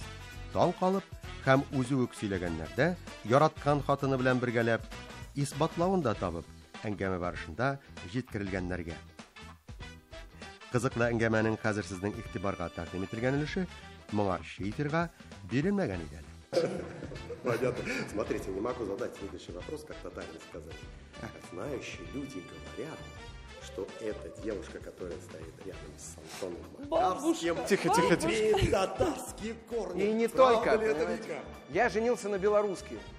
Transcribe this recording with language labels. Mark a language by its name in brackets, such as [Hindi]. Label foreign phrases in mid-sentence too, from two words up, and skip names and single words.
[Tatar] Таң калып һәм үзе үк сөйләгәннәрдә яраткан хатыны белән бергәләп исбатлавын да табып, әңгәмә барышында җиткерелгәннәргә. Кызыклы әңгәмәнең хәзер сезнең игътибарга тәкъдим ителгән өлеше моңарчы эфирга бирелмәгән иде. [Russian] Понятно. Смотрите, не могу задать следующий вопрос, как татарин сказал. Знающие люди говорят, что эта девушка, которая стоит рядом с Антоном Макарским, имеет татарские корни. И не только. Я женился на белоруске.